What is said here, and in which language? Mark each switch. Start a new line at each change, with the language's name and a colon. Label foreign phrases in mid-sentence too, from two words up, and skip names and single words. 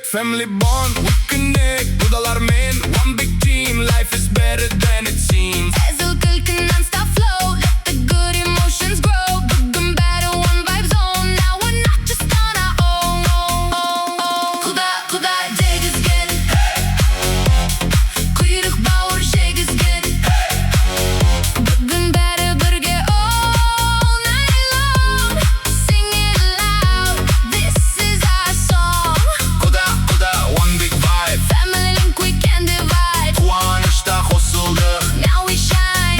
English: Family bond, we connect. Құдалармен, one big team. Life is better than it seems.
Kazakh: Әзіл күлкі
English: non-stop flow. Let the good emotions grow.
Kazakh: Бүгін бәрі
English: one vibe zone. Now we're not just on our own.
Kazakh: Құда дегізген. Құйрық бауыр жегізген. Бүгін бәрі бірге
English: all night long. Sing it loud, this is our song. Құда, one big vibe. Family link we can divide.
Kazakh: Қуанышта қосылдық,
English: Now we shine.